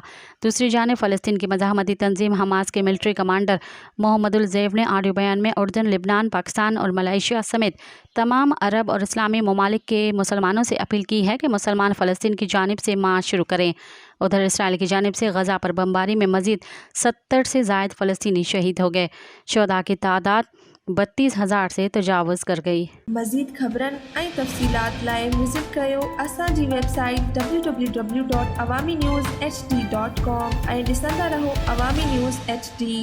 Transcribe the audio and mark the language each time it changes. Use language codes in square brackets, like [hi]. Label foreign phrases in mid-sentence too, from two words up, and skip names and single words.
[ur] دوسری جانب فلسطین کی مزاحمتی تنظیم حماس کے ملٹری کمانڈر محمد الزیف نے آڈیو بیان میں اردن، لبنان، پاکستان اور ملائیشیا سمیت تمام عرب اور اسلامی ممالک کے مسلمانوں سے اپیل کی ہے کہ مسلمان فلسطین کی جانب سے مارچ شروع کریں۔ ادھر اسرائیل کی جانب سے غزہ پر بمباری میں مزید 70 سے زائد فلسطینی شہید ہو گئے۔ شہداء کی تعداد 32,000 سے تجاوز کر گئی۔ [sd] مزید خبرن ऐं तफ़सीलात लाइ विज़िट कयो असांजी वेबसाइट www.awamiNewsHD.com ऐं ॾिसंदा रहो अवामी न्यूज़ HD।